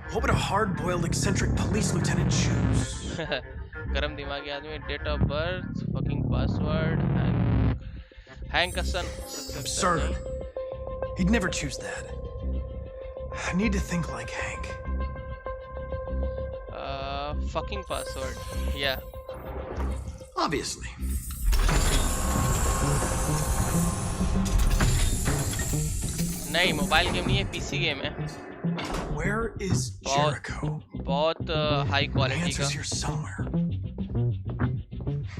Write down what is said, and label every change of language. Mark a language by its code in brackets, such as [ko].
[en] What would a hard-boiled eccentric police lieutenant choose? [hi] गरम दिमागी आदमी। [en] Date of birth, fucking password, Hank का son. Absurd. He'd never choose that. I need to think like Hank. Fucking password. Yeah. Obviously. [hi] नहीं, mobile game नहीं है, PC game है। [en] Where is Jericho? [hi] बहुत high quality का। [en] Answers here somewhere.